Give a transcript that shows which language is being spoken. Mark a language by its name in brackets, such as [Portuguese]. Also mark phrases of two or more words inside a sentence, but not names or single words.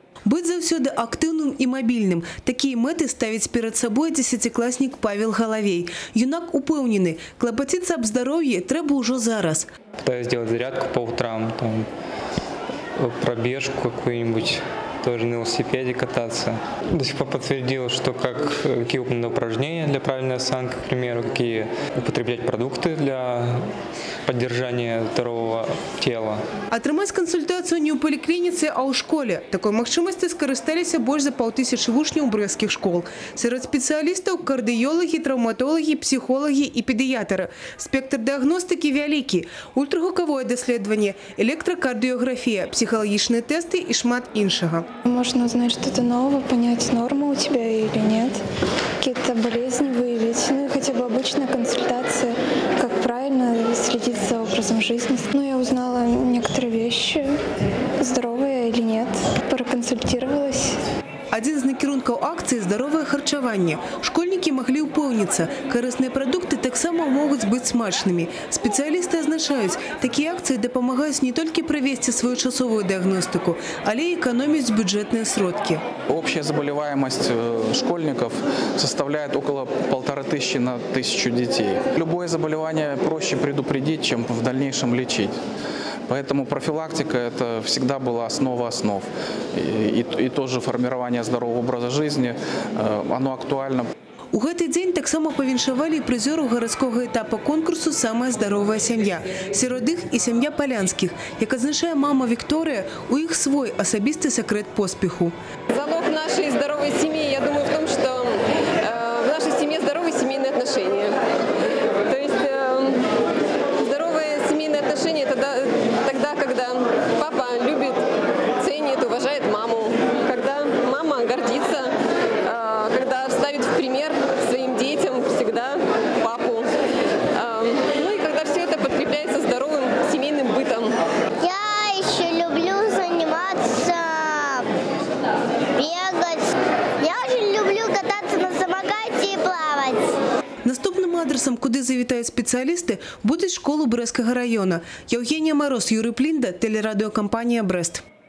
[Belarusian] Быць заўсёды актыўным і мабільным. Такія мэты ставіць перад сабой 10-класнік Павел Головей. Юнак упэўнены, клапаціцца аб здароўі трэба ўжо зараз. [Russian] Пытаюсь делать зарядку по утрам, там, пробежку какую-нибудь, тоже на велосипеде кататься. До сих пор подтвердил, что какие выполнены упражнения для правильной осанки, к примеру, какие употреблять продукты для поддержания здорового тела. [Belarusian] Атрымаць кансультацыю не ў паліклініцы, а ў школе. Такой магчымасці скарысталіся больш за 5000 вучняў брэсцкіх школ. Сярод спецыялістаў кардыёлагі, траўматолагі, псіхолагі і педыятры. Спектр дыягностыкі вялікі. Ультрагукавое даследаванне, электракардыёграфія, псіхалагічныя тэсты і шмат іншага. [Russian] Можно узнать что-то новое, понять, норма у тебя или нет, какие-то болезни выявить, ну и хотя бы обычная консультация, как правильно следить за образом жизни. Ну, я узнала некоторые вещи, здоровая или нет, проконсультировалась. [Belarusian] Один з накірункаў акцыі здаровае харчаванне. Школьнікі маглі ўпэўніцца, карысныя прадукты таксама могуць быць смачнымі. Спецыялісты азначаюць, такія акцыі дапамагаюць не толькі правесці своечасовую дыягностыку, але і эканоміць бюджетныя сродкі. [Russian] Общая заболеваемость школьников составляет около 1500 на 1000 детей. Любое заболевание проще предупредить, чем в дальнейшем лечить. Поэтому профилактика – это всегда была основа основ. И тоже формирование здорового образа жизни, оно актуально. [Belarusian] У гэты дзень таксама павіншавалі прызёру гарадскога этапа конкурсу «Самая здаровая сям'я». Сярод іх і сям'я Палянскіх. Як адзначае мама Вікторыя, у іх свой асабісты сакрэт поспеху. [Russian] Залог нашей здоровой семьи, я думаю, в том, что в нашей семье здоровые семейные отношения. То есть здоровые семейные отношения – это тогда, когда папа любит, ценит, уважает маму, когда мама гордится, когда ставит в пример своим детям всегда папу. Ну и когда все это подкрепляется здоровым семейным бытом. Я еще люблю заниматься, бегать. Я очень люблю кататься на самокате и плавать. [Belarusian] Наступным адресам, куды завітаюць спецыялісты, будуць школу Брэсцкага раёна. [Russian] Евгения Мороз, Юрий Плинда, телерадиокомпания «Брест».